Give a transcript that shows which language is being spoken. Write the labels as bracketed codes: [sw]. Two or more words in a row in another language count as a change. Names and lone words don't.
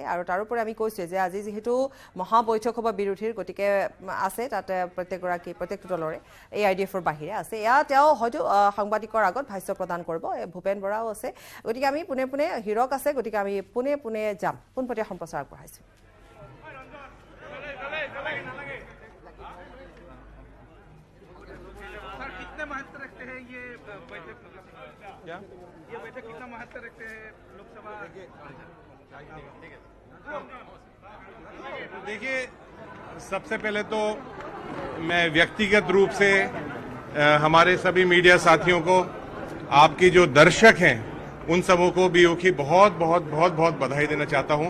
[as] আৰু তাৰোপৰি আমি কৈছোঁ যে আজি যিহেতু মহাবৈঠক হ'ব বিৰোধীৰ, গতিকে আছে তাতে প্ৰত্যেকটো দলৰে AIDFৰ বাহিৰে আছে। এয়া তেওঁ হয়তো সাংবাদিকৰ আগত ভাষ্য প্ৰদান কৰিব। ভূপেন বৰাও আছে। গতিকে আমি পোনে পোনে হিৰক আছে, গতিকে আমি পোনে পোনে যাম। পোনপটীয়া সম্প্ৰচাৰ আগবঢ়াইছোঁ। [hi] महत्व रखते हैं ये बैठक? क्या ये बैठक कितना महत्व रखते हैं लोकसभा? देखिए, सबसे पहले तो मैं व्यक्तिगत रूप से हमारे सभी मीडिया साथियों को, आपकी जो दर्शक हैं उन सबों को बीओ की बहुत बहुत बहुत बहुत बधाई देना चाहता हूं।